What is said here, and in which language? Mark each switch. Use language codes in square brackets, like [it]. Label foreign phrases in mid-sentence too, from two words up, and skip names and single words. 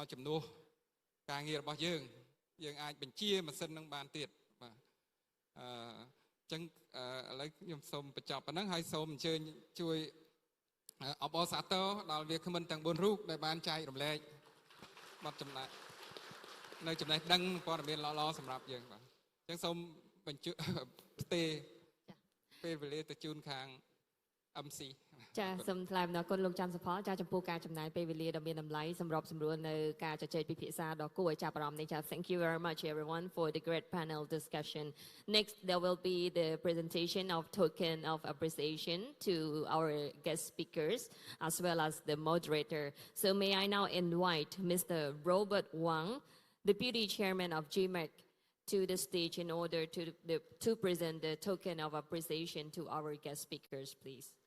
[km] ជំនួសការងាររបស់យើងអាចបញ្ជាម៉ាស៊ីននឹងបានទៀតបាទអញ្ចឹងឥឡូវខ្ញុំសូមបញ្ចប់ប៉ុណ្ណឹងហើយសូមអញ្ជើញជួយអបអរសាទរដល់វាគ្មិនទាំង4រូបដែលបានចែករំលែកបទចំណេះនៅចំណេះដឹងព័ត៌មានល្អៗសម្រាប់យើងបាទអញ្ចឹងសូមបញ្ជូនផ្ទេរពេលវេលាទៅជូនខាង MC ចាសូមថ្លែងអំណរគុណលោកច័ន្ទសុផលចាចំពោះការចំណាយពេលវេលាដ៏មានតម្លៃសម្របសម្រួលនៅការជជែកពិភាក្សាដ៏គួរឲ្យចាប់អារម្មណ៍នេះចា [en] Thank you very much everyone for the great panel discussion. Next there will be the presentation of token of appreciation to our guest speakers as well as the moderator. So may I now invite Mr. Robert Wang, Deputy Chairman of GMAC, to the stage in order to present the token of appreciation to our guest speakers, please.